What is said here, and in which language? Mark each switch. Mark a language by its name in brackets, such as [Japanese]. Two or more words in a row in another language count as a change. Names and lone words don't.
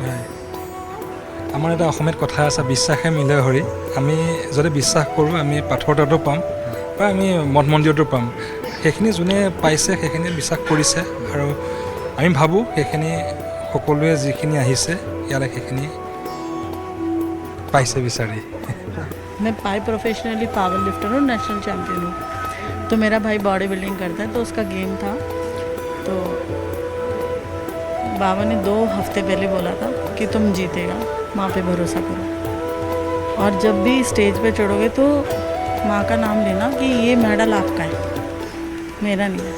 [Assamese] আমাৰ এটা অসমীয়াত কথা আছে, বিশ্বাসে মিলে হৰি। আমি যদি বিশ্বাস কৰোঁ আমি পাথৰ তাতো পাম বা আমি মঠ মন্দিৰতো পাম। সেইখিনি যোনে পাইছে সেইখিনি বিশ্বাস কৰিছে, আৰু আমি ভাবোঁ সেইখিনি সকলোৱে যিখিনি আহিছে ইয়ালৈ সেইখিনি পাইছে বিচাৰি। [Hindi] मैं पाई [English] professionally power lifter [Hindi] हूँ, [English] national champion [Hindi] हूँ। तो मेरा भाई [English] body building [Hindi] करता है, तो उसका गेम था। तो बाबा ने 2 हफ्ते पहले बोला था कि तुम जीतेगा, माँ पे भरोसा करो, और जब भी स्टेज पे चढ़ोगे तो माँ का नाम लेना कि ये मेडल आपका है, मेरा नहीं है।